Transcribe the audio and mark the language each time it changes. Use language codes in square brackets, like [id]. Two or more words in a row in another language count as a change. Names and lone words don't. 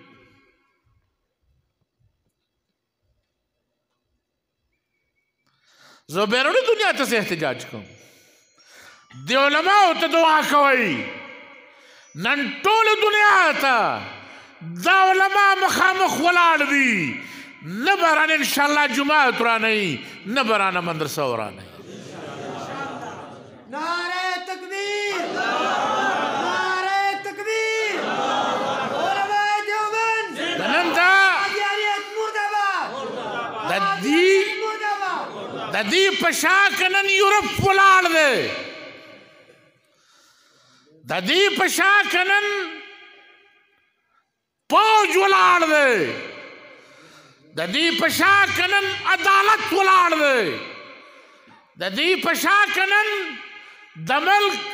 [ps] زه بیروني دنیا ته څه احتجاج کوم د علماو ته دعا کوئ نن ټوله دنیا ته دا علما مخامخ ولاړ دي نه به رانه انشاءالله جماعت ورانوي نه به رانه مدرسه ورانوي [ur] نعرہ تکبیر نعرہ تکبیر علماء دیوبند [ps] نن دا [ur] قادیانیت مردباد [ps] د دې په شا که نن یورپ ولاړ دی د دې په شا که نن پوج ولاړ دی د دې په شا که نن عدالت ولاړ دی د دې په شا که نن د ملک